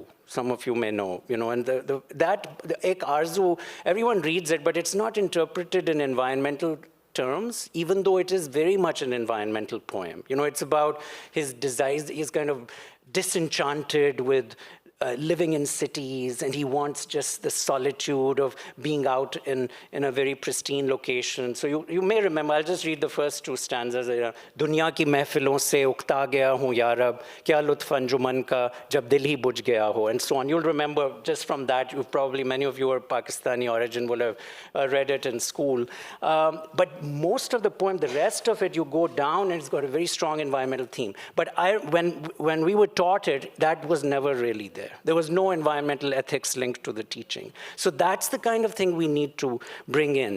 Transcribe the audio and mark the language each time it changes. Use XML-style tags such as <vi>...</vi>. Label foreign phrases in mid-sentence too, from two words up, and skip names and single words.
<en>Some of you may know, and the Ek Arzu, everyone reads it, but it's not interpreted in environmental terms, even though it is very much an environmental poem. It's about his desires, he's kind of disenchanted with living in cities, and he wants just the solitude of being out in a very pristine location. So you may remember, I'll just read the first two stanzas.</en> <ur>دنیا کی محفلوں سے اکتا گیا ہوں یا رب، کیا لطف انجمن کا جب دل ہی بجھ گیا ہو,</ur> <en>and so on. You'll remember just from that, many of you are Pakistani origin, will have read it in school. But most of the poem, the rest of it, you go down, and it's got a very strong environmental theme. But when we were taught it, that was never really there. There was no environmental ethics linked to the teaching. So that's the kind of thing we need to bring in.</en>